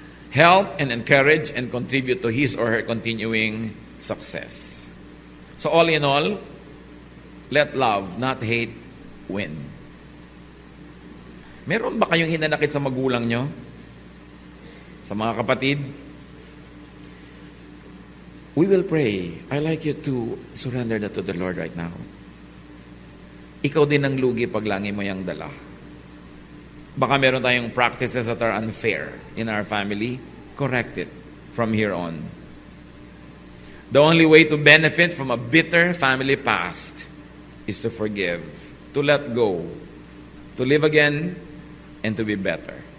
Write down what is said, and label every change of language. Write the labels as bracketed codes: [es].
[en] Help and encourage and contribute to his or her continuing success. So all in all, let love, not hate, win. [tl] Meron ba kayong hinanakit sa magulang nyo? Sa mga kapatid? [en] We will pray. I like you to surrender that to the Lord right now. [tl] Ikaw din ang lugi pag langi mo yung dala. Baka meron tayong [en] practices that are unfair in our family. Correct it from here on. The only way to benefit from a bitter family past is to forgive, to let go, to live again, and to be better.